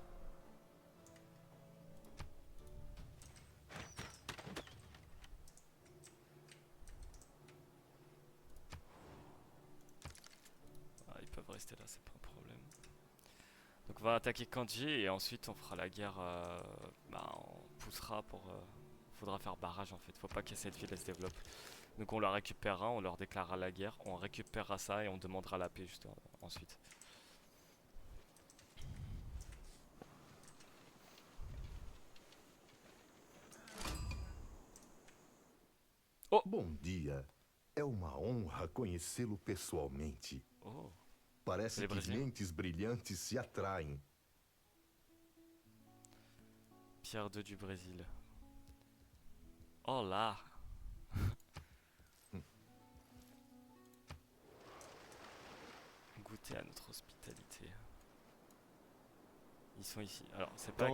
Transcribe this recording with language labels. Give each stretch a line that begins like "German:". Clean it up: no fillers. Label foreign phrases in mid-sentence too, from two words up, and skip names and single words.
French: Ah, ils peuvent rester là, c'est pas un problème. Donc on va attaquer Kanji et ensuite on fera la guerre. On poussera pour. Faudra faire barrage en fait, faut pas que cette ville elle se développe. Donc on la récupérera, on leur déclarera la guerre, on récupérera ça et on demandera la paix juste ensuite.
Portuguese: Bom dia. É uma honra conhecê-lo pessoalmente. Oh, Parece Ele é que brasileiro? mentes brilhantes se atraem.
French: Pierre II du Brésil. Oh là. Goûtez à notre hospitalité. Ils sont ici. Alors, c'est pas